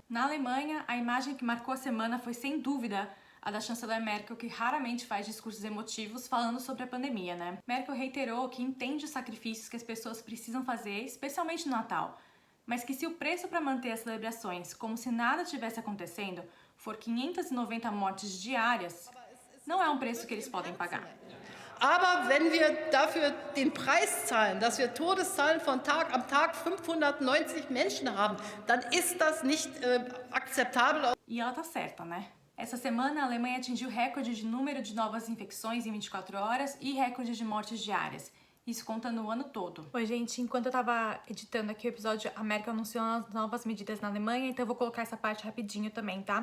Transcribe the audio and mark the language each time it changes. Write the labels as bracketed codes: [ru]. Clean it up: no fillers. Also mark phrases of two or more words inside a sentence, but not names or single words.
[pt] Na Alemanha, a imagem que marcou a semana foi, sem dúvida, a da chanceler Merkel, que raramente faz discursos emotivos falando sobre a pandemia, né? Merkel reiterou que entende os sacrifícios que as pessoas precisam fazer, especialmente no Natal, mas que se o preço para manter as celebrações como se nada tivesse acontecendo for 590 mortes diárias, não é um preço que eles podem pagar. [de] Aber wenn wir dafür den Preis zahlen, dass wir Todeszahlen am Tag 590 Menschen haben, dann ist das nicht akzeptabel. [pt] E ela tá certa, né? Essa semana, a Alemanha atingiu recorde de número de novas infecções em 24 horas e recorde de mortes diárias. Isso contando o ano todo. Oi, gente, enquanto eu tava editando aqui o episódio, a Merkel anunciou as novas medidas na Alemanha, então eu vou colocar essa parte rapidinho também, tá?